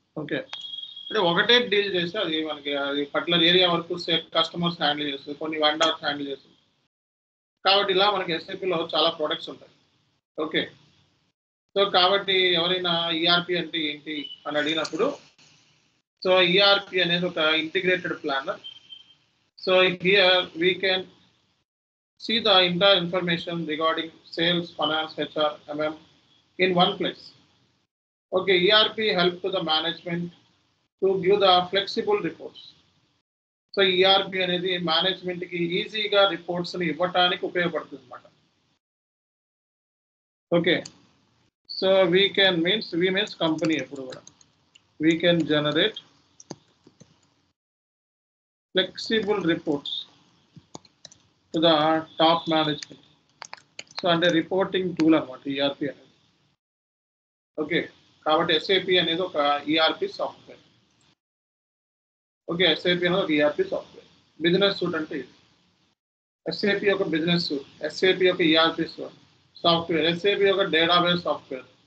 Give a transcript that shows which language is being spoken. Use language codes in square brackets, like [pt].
[te] Okay, అంటే ఒకటే deal చేస్తే అది మనకి అది పర్టికులర్ ఏరియా వరకు కస్టమర్స్ హ్యాండిల్ చేస్తుంది, కొన్ని వెండర్స్ హ్యాండిల్ చేస్తుంది. కాబట్టి ఇలా మనకి ఎస్ఏపిలో చాలా ప్రొడక్ట్స్ ఉంటాయి. ఓకే, సో కాబట్టి ఎవరైనా ఈఆర్పి అంటే ఏంటి అని అడిగినప్పుడు, సో ఈఆర్పి అనేది ఒక integrated planar. [en] So here we can see the entire information regarding sales, finance, HR, MM in one place. Okay, ERP help to the management to give the flexible reports. [te] So ERP అనేది management కి ఈజీగా reports ని ఇవ్వడానికి ఉపయోగపడుతుంది అన్నమాట. [en] okay, so we means [te] company ఎప్పుడు కూడా [en] we can generate flexible reports to the top management. [te] So అంటే రిపోర్టింగ్ టూల్ అనమాట ఈఆర్పి అనేది. ఓకే, కాబట్టి ఎస్ఏపి అనేది ఒక ఈఆర్పి సాఫ్ట్వేర్. ఓకే, ఎస్ఏపి అనేది ఒక ఈఆర్పి సాఫ్ట్వేర్. బిజినెస్ సూట్ అంటే ఇది. ఎస్ఏపి ఒక బిజినెస్ సూట్, ఎస్ఏపి ఒక ఈఆర్పి సాఫ్ట్వేర్, ఎస్ఏపి ఒక డేటాబేస్ సాఫ్ట్వేర్.